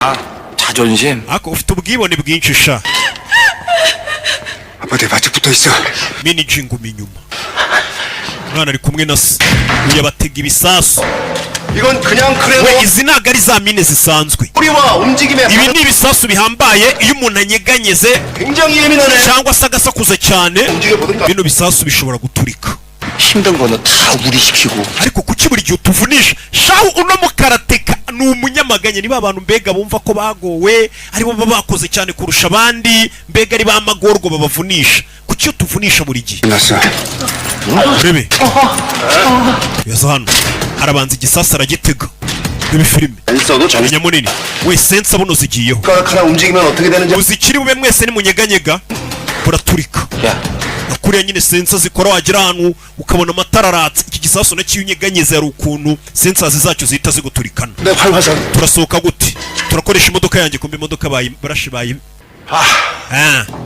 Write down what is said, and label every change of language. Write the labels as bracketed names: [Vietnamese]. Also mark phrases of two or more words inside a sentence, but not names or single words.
[Korean] 자존심? [Kinyarwanda] ako ufite ubwibone bwinshi sha [Korean] 아빠 내 바짝 붙어있어. [Kinyarwanda] mini jinguma inyuma umwana ari kumwe na se yabatega ibisasu [Korean] 이건 그냥 [Kinyarwanda] we [Korean] 그래도 [Kinyarwanda] izi ntabwo ari za mine zisanzwe [Korean] 뿌리와 움직임에 [Kinyarwanda] ibi ni ibisasu bihambaye iyo umuntu anyeganyeze [Korean] 굉장히 예민하네. [Kinyarwanda] cyangwa se agasakuza cyane [Korean] 움직여보든가. [Kinyarwanda] bino bisasu bishobora guturika [Korean] 힘든 거는 다 우리 시키고. [Kinyarwanda] ariko kuki buri gihe utuvunisha shahu uno mukarateka ni umunyamaganya niba abantu mbega bumva ko bagowe aribo baba bakoze cyane kurusha abandi mbega ari bamagorwa babavunisha kuki utuvunisha buri gihe [Korean] 끝났어. [Kinyarwanda] urebe yaza hano harabanza igisasa aragitega rebe filime [Korean] 안 써도 [Kinyarwanda] umenya munini we sensa buno zigiyeho [Korean] 젓가락 하나 움직이면 어떻게 되는지. [Kinyarwanda] muzikiri bube mwese nimunyeganyega buraturika [Korean] 야, [Kinyarwanda] kuriya nyine sensa zikora wagira ahantu ukabona amatara aratse iki gisasu nacyo unyeganyeze hari ukuntu sensazi zacyo zihita ziguturikana [Korean] 내 팔 화상. [Kinyarwanda] turasohoka gute turakoresha imodoka yanjye kumbe imodoka barashi bayi